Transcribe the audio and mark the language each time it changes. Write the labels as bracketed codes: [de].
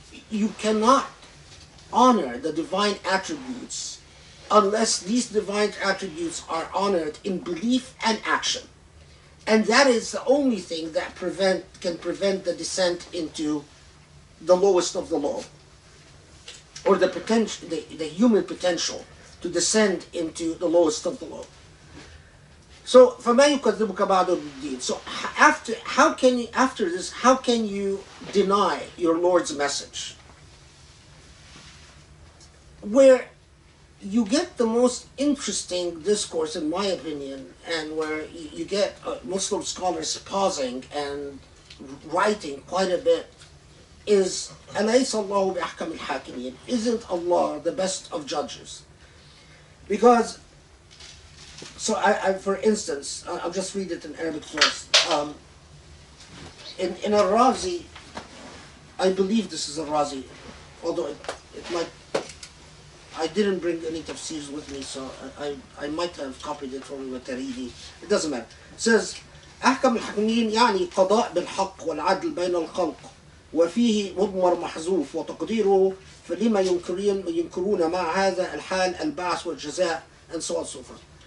[en] you cannot honor the divine attributes unless these divine attributes are honored in belief and action. And that is the only thing that can prevent the descent into the lowest of the low, or the potential, the human potential to descend into the lowest of the low. [ar] So, فَمَا يُكَذِّبُكَ بَعْدُ بِالدِّينِ. [en] So, after this, how can you deny your Lord's message? Where you get the most interesting discourse, in my opinion, and where you get Muslim scholars pausing and writing quite a bit, is [ar] أَلَيْسَ اللَّهُ بِأَحْكَمِ الْحَاكِمِينَ. [en] Isn't Allah the best of judges? Because, so for instance, I'll just read it in Arabic first. In Al-Razi, I believe this is Al-Razi, although it might, I didn't bring any tafsirs with me, so I might have copied it from Al-Taridi. It doesn't matter. It says, [ar] أحكم الحاكمين يعني قضاء بالحق والعدل بين الخلق وفيه مضمر محذوف وتقديره فلما ينكرون مع هذا الحال البعث والجزاء, [en] and so on and so forth.